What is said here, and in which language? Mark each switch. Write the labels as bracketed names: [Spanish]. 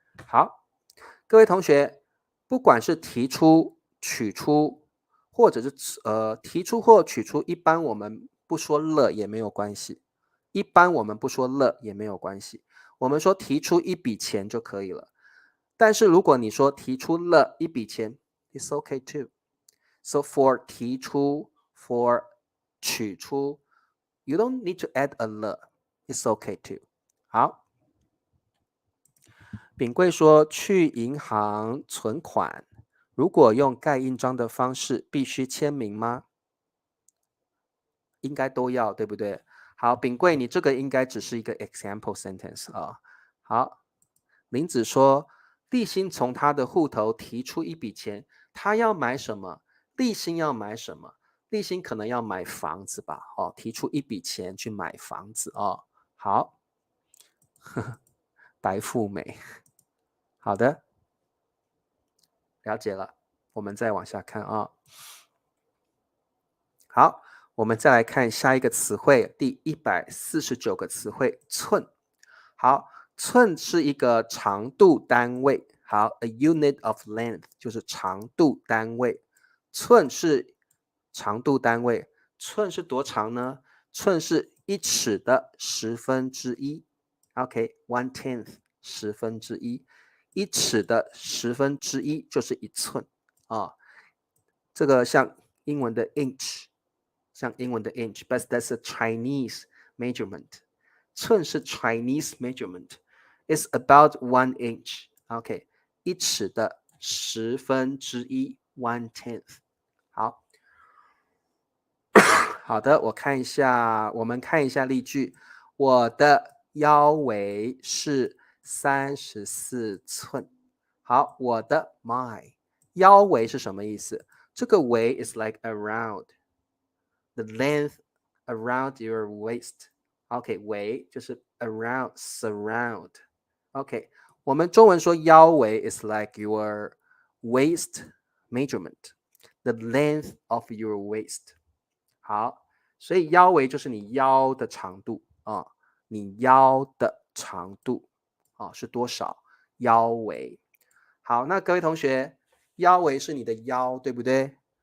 [Chinese] 好，各位同学，不管是提出、取出，或者是提出或取出，一般我们不说了也没有关系。一般我们不说了也没有关系，我们说提出一笔钱就可以了。但是如果你说提出了一笔钱 ， [English] it's okay too. So for 提出 for 取出 you don't need to add a 了 it's okay too. [Chinese] 好，秉贵说去银行存款，如果用盖印章的方式，必须签名吗？应该都要，对不对？好，秉贵，你这个应该只是一个 example sentence 啊。好，林子说，立新从他的户头提出一笔钱，他要买什么？立新要买什么？立新可能要买房子吧？哦，提出一笔钱去买房子哦。好，白富美，好的，了解了。我们再往下看啊。好，我们再来看下一个词汇，第149个词汇，寸。好，寸是一个长度单位。好， [English] a unit of length [Chinese] 就是长度单位。寸是长度单位，寸是多长呢？寸是1尺的1/10。OK，1/10，1/10。 1尺的1/10就是1寸啊。这个像英文的 inch， 像英文的 inch， [English] but that's a Chinese measurement。寸是 Chinese measurement. It's about 1 inch. OK， [Chinese] 1尺的1/10 1/10。好，好的，我们看一下例句。我的腰围是34寸。好，我的 my 腰围是什么意思？ [English] 这个围 is like around the length around your waist。OK， [Chinese] 围就是 [English] around surround。 OK， [Chinese] 我们中文说腰围 [English] is like your waist measurement, the length of your waist。 [Chinese] 好，所以腰围就是你腰的长度啊，你腰的长度啊是多少？腰围。好，那各位同学，腰围是你的腰，对不对？